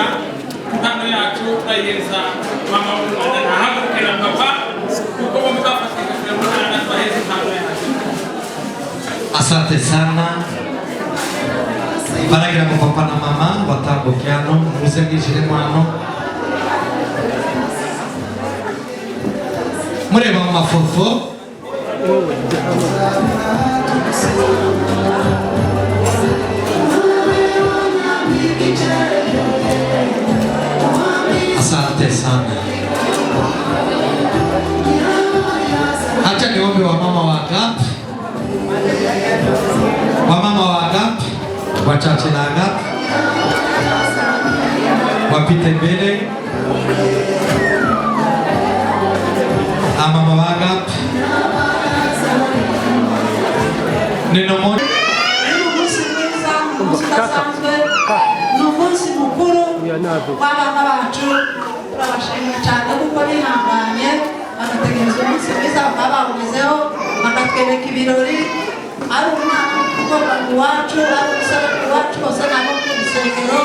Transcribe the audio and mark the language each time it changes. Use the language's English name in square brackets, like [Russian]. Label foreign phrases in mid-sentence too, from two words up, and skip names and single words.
[Kinyarwanda] Impano yacu turayihereza mama w'umwana, ntahaguruke na papa kuko bombi bafatanyije umwana, tubaheze impano yacu. [Swahili] Asante sana. [Kinyarwanda] Baragira ngo papa na mama batambuke hano, muze mwinjiremo hano. Mureba mu mafoto, [Swahili] asante sana. Acha niombe wamama wa Agape, wamama wa Agape wachache na Agape wapite mbele. Mama wa Agape, neno moja. [Kinyarwanda] Ni umunsi mukuru w'abana bacu, turabashimira cyane kuko bihanganye bagategereza umunsi mwiza bakaba bawugezeho, bakatwereka ibirori. Ari umwana ugomba iwacu, ari umusore iwacu, bose nabo ku rusengero.